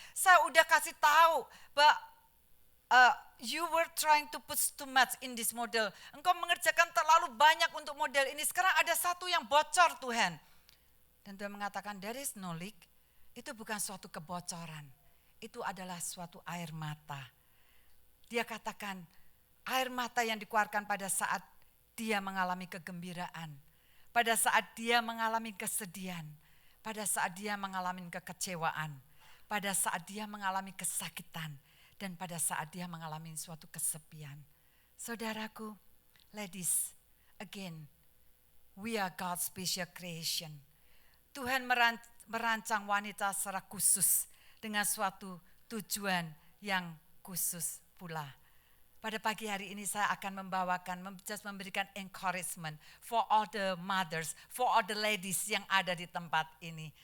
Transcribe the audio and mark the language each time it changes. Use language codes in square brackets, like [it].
[id] Saya udah kasih tahu bahwa [en] you were trying to put too much in this model. [id] Engkau mengerjakan terlalu banyak untuk model ini. Sekarang ada satu yang bocor, Tuhan. Dan Tuhan mengatakan, [en] there is no leak. [id] Itu bukan suatu kebocoran. Itu adalah suatu air mata. Dia katakan, air mata yang dikeluarkan pada saat dia mengalami kegembiraan. Pada saat dia mengalami kesedihan. Pada saat dia mengalami kekecewaan. Pada saat dia mengalami kesakitan. Dan pada saat dia mengalami suatu kesepian. [en] Saudaraku, ladies, again, we are God's special creation. [id] Tuhan merancang wanita secara khusus dengan suatu tujuan yang khusus pula. Pada pagi hari ini saya akan memberikan [en] encouragement for all the mothers, for all the ladies [id] yang ada di tempat ini.